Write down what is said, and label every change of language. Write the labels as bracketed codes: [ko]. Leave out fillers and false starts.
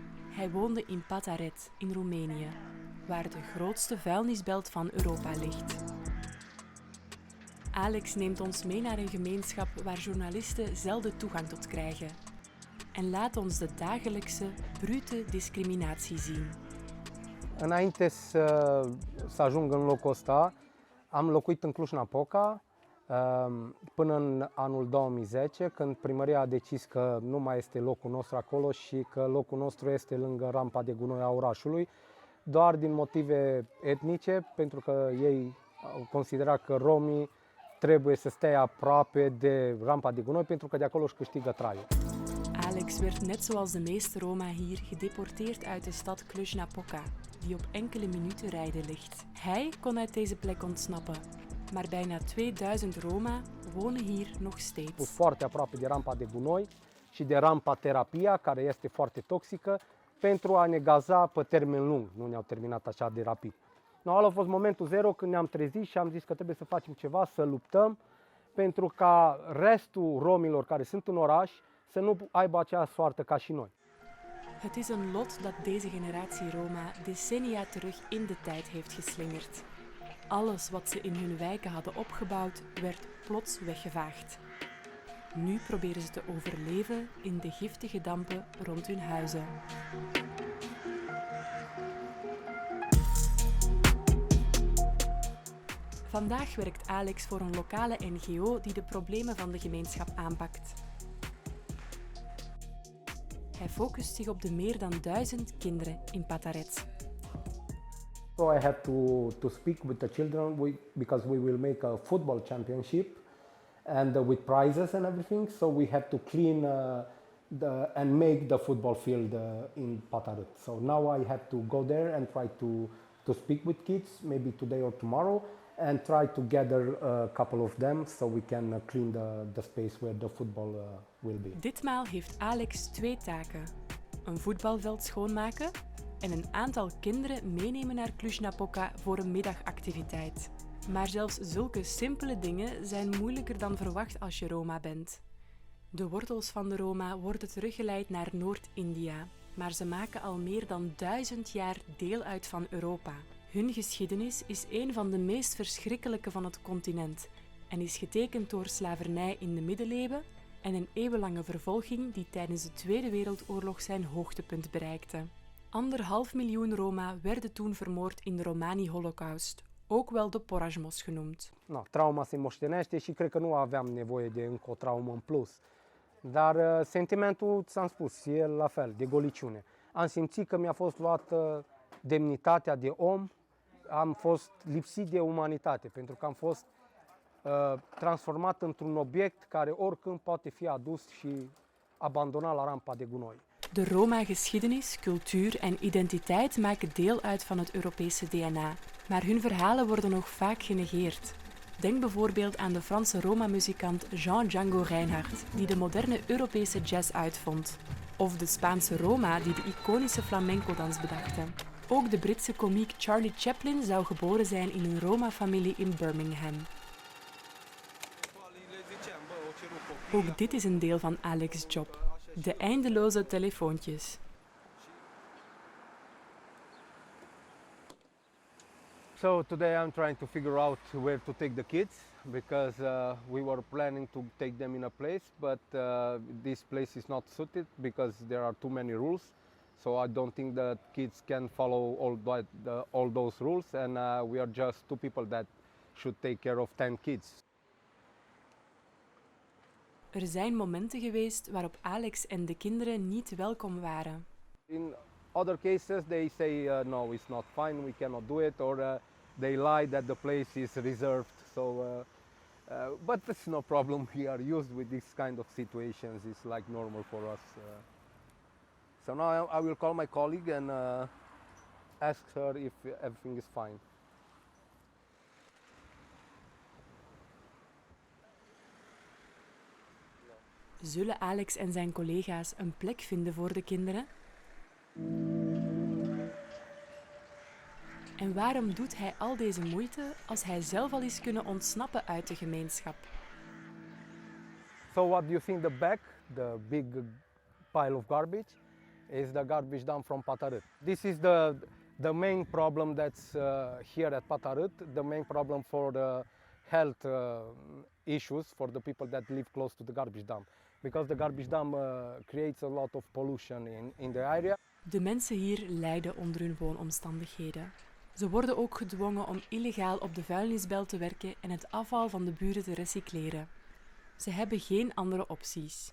[nl] Hij woonde in Pataret in Roemenië, waar de grootste vuilnisbelt van Europa ligt. Alex neemt ons mee naar een gemeenschap waar journalisten zelden toegang tot krijgen. En laat ons de dagelijkse, brute discriminatie zien. [ro] Înainte să ajung în locul ăsta, am locuit în Cluj-Napoca până în anul 2010, când primăria a decis că nu mai este locul nostru acolo și că locul nostru este lângă rampa de gunoi a orașului, doar din motive etnice, pentru că ei considera că romii trebuie să stea aproape de rampa de gunoi, pentru că de acolo își câștigă traiul. [nl] Alex werd net zoals de meeste Roma hier gedeporteerd uit de stad Cluj-Napoca, die op enkele minuten rijden ligt. Hij kon uit deze plek ontsnappen, maar bijna 2000 Roma wonen hier nog steeds. [ro] Foarte aproape de rampa de gunoi și de rampa terapia, care este foarte toxică, pentru a ne gaza pe termen lung. Nu ne-au terminat așa de rapid. Ăla a fost momentul zero când ne-am trezit și am zis că trebuie să facem ceva, să luptăm, pentru ca restul romilor care sunt în oraș să nu aibă aceeași soartă ca și noi. [nl] Het is een lot dat deze generatie Roma decennia terug in de tijd heeft geslingerd. Alles wat ze in hun wijken hadden opgebouwd, werd plots weggevaagd. Nu proberen ze te overleven in de giftige dampen rond hun huizen. Vandaag werkt Alex voor een lokale NGO die de problemen van de gemeenschap aanpakt. Hij focust zich op de meer dan 1000 kinderen in Pataret. [en] So I had to speak with the children because we will make a football championship and with prizes and everything. So we had to clean and make the football field in Pataret. So now I have to go there and try to speak with kids, maybe today or tomorrow, and try to gather a couple of them so we can clean the space where the football will be. [nl] Ditmaal heeft Alex 2 taken. Een voetbalveld schoonmaken en een aantal kinderen meenemen naar Cluj-Napoca voor een middagactiviteit. Maar zelfs zulke simpele dingen zijn moeilijker dan verwacht als je Roma bent. De wortels van de Roma worden teruggeleid naar Noord-India, maar ze maken al meer dan 1000 jaar deel uit van Europa. Hun geschiedenis is een van de meest verschrikkelijke van het continent en is getekend door slavernij in de middeleeuwen en een eeuwenlange vervolging die tijdens de Tweede Wereldoorlog zijn hoogtepunt bereikte. 1,5 miljoen Roma werden toen vermoord in de Romani-holocaust, ook wel de Porajmos genoemd. [ro] Trauma se moștenește și cred că nu aveam nevoie de încă o traumă în plus. Dar sentimentul, ți-am spus, e la fel, de goliciune. Am simțit că mi-a fost luată demnitatea de om, am fost lipsit de umanitate, pentru că am fost transformat într-un obiect care oricând poate fi adus și abandonat la rampa de gunoi. [nl] De Roma-geschiedenis, cultuur en identiteit maken deel uit van het Europese DNA, maar hun verhalen worden nog vaak genegeerd. Denk bijvoorbeeld aan de Franse Roma-muzikant Jean Django Reinhardt, die de moderne Europese jazz uitvond. Of de Spaanse Roma, die de iconische flamenco-dans bedachte. Ook de Britse komiek Charlie Chaplin zou geboren zijn in een Roma-familie in Birmingham. Ook dit is een deel van Alex' job. De eindeloze telefoontjes. [en] So today I'm trying to figure out where to take the kids because we were planning to take them in a place, but this place is not suited because there are too many rules. So I don't think that kids can follow all those rules, and we are just 2 people that should take care of 10 kids. [nl] Er zijn momenten geweest waarop Alex en de kinderen niet welkom waren. [en] In other cases they say no, it's not fine, we cannot do it, or they lie that the place is reserved. So, but it's no problem. We are used with this kind of situations. It's like normal for us. So now I will call my colleague and ask her if everything is fine. [nl] Zullen Alex en zijn collega's een plek vinden voor de kinderen? En waarom doet hij al deze moeite als hij zelf al is kunnen ontsnappen uit de gemeenschap? [en] So what you see in the back, the big pile of garbage, is the garbage dump from Patarut. This is the main problem that's here at Patarut, the main problem for the health issues for the people that live close to the garbage dump. Because the garbage dump creates a lot of pollution in the area. [nl] De mensen hier lijden onder hun woonomstandigheden. Ze worden ook gedwongen om illegaal op de vuilnisbelt te werken en het afval van de buren te recycleren. Ze hebben geen andere opties.